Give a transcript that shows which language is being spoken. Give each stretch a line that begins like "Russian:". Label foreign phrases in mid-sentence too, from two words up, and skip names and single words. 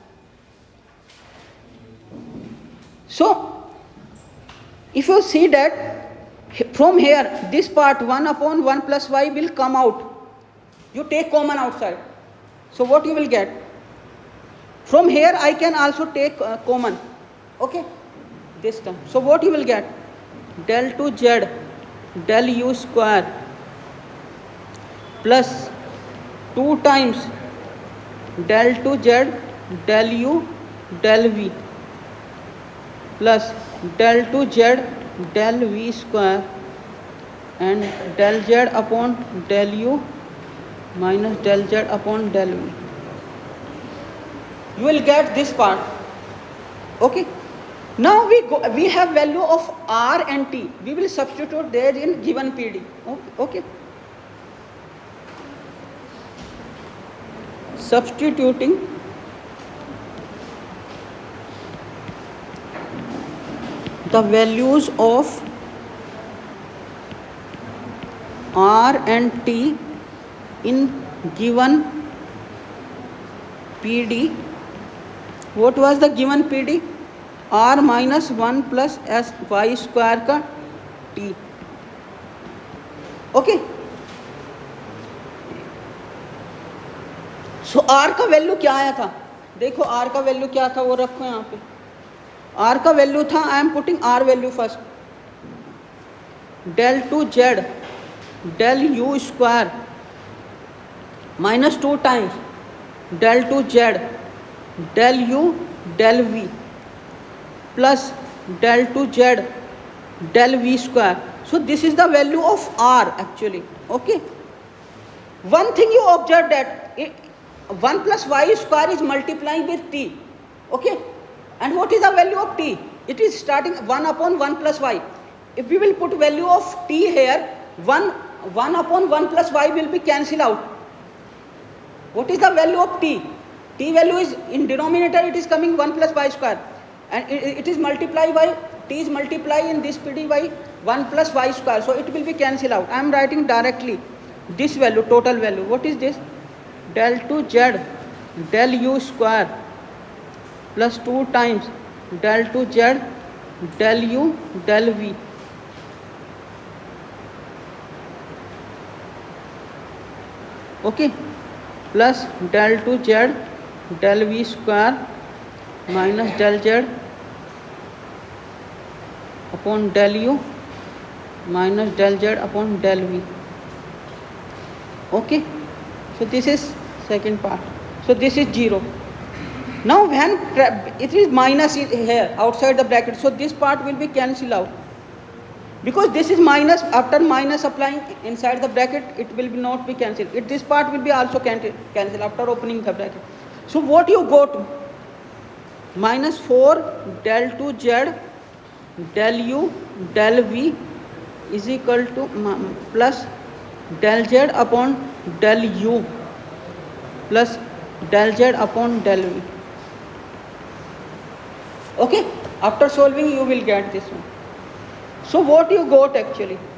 English: So if you see that from here, this part 1 upon 1 plus y will come out. You take common outside. So what you will get? From here I can also take common. Okay. This term. So what you will get? Del to z del u square plus 2 times del to z del u del v plus del to z del v square and del z upon del u minus del z upon del v. You will get this part. Okay. Now we have value of r and t. We will substitute there in given PD. Okay. Substituting the values of r and t in given PD. What was the given PD? r minus 1 plus s y square का t. Okay.
Hindi: सो r का वैल्यू क्या आया था? देखो r का वैल्यू क्या था, वो रखो यहाँ पे.
English: r का value था, I am putting r value first, del to z del u square minus 2 times del to z del u del v plus del to z del v square. So this is the value of r actually. Okay. One thing you observe that 1 plus y square is multiplying with t. Okay. And what is the value of t? It is starting 1 upon 1 plus y. If we will put value of t here, 1 upon 1 plus y will be cancelled out. What is the value of t? T value is in denominator, it is coming 1 plus y square. And it is multiplied by, t is multiplied in this PD by 1 plus y square. So it will be cancelled out. I am writing directly this value, total value. What is this? Del to z del u square plus 2 times del to z del u del v okay plus del to z del v square minus del z upon del u minus del z upon del v. Okay. So this is second part. So this is 0. Now when it is minus here outside the bracket, so this part will be cancelled out. Because this is minus, after minus applying inside the bracket, it will be not be cancelled. This part will be also cancelled after opening the bracket. So what you go to? Minus 4 del to z del u del v is equal to plus del z upon del u plus del z upon del v. Okay, after solving you will get this one. So what you got actually?